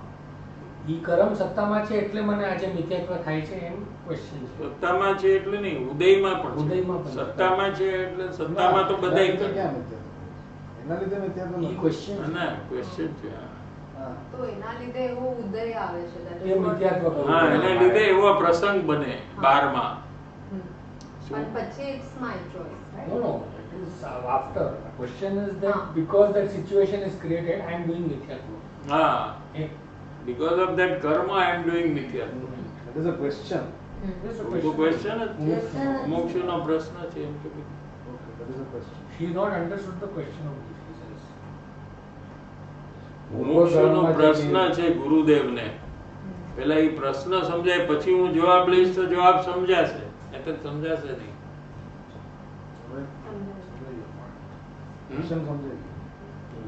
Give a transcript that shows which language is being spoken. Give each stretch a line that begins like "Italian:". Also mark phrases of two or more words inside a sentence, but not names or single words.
Gujarati: એ કર્મ સત્તામાં છે એટલે મને આજે મિથ્યાત્વ થાય છે એમ ક્વેશ્ચન છે. સત્તામાં છે એટલે નહીં, ઉદયમાં પણ. ઉદયમાં પણ સત્તામાં છે એટલે સત્તામાં તો બધાય કરે. એના લીધે મિથ્યાત્વ એ ક્વેશ્ચન ના ક્વેશ્ચન છે. તો એના લીધે એવો ઉદય આવે છે
English: that is એ what-
Gujarati: મિથ્યાત્વ કર્મ. હા, એના લીધે એવો પ્રસંગ બને 12માં. પણ પછી
English: it's my choice, right? No, no, it is after. The question is that because that situation is created, I am doing Mithyatva.
Gujarati: હા,
English: It because of that karma I am doing મિથ્યાત્વ. That is a question. is a
Gujarati: તો
English: question.
Gujarati: ક્વેશ્ચન જ મોક્ષનો પ્રશ્ન છે એમ કે
English: Okay, that is a question. She not understood the question of this. She says.
Gujarati: મોક્ષનો પ્રશ્ન છે ગુરુદેવને. પેલા એ પ્રશ્ન સમજાય પછી હું જવાબ લઈશ તો જવાબ સમજાશે, એટલે સમજાશે નહીં. હવે સમજાઈ ગયો. question સમજાઈ ગયો.